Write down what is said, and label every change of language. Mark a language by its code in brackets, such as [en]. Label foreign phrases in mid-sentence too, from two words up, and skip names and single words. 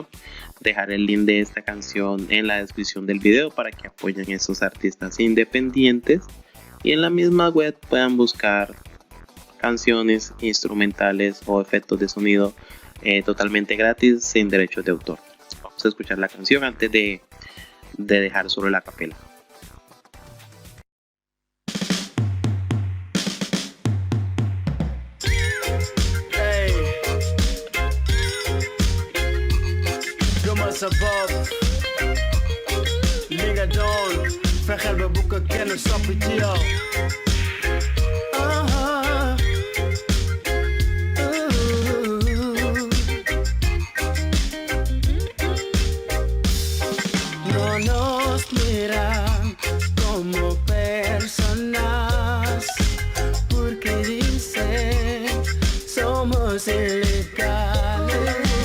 [es] Dejaré el link de esta canción en la descripción del video para que apoyen a esos artistas independientes y en la misma web puedan buscar canciones instrumentales o efectos de sonido totalmente gratis sin derechos de autor. Vamos a escuchar la canción antes de dejar solo la acapella. [wo] Sa bopp li nga doon fexeel ba bu ko kenn soppi ci yow. [es] No nos miran como personas porque dicen somos ilegales.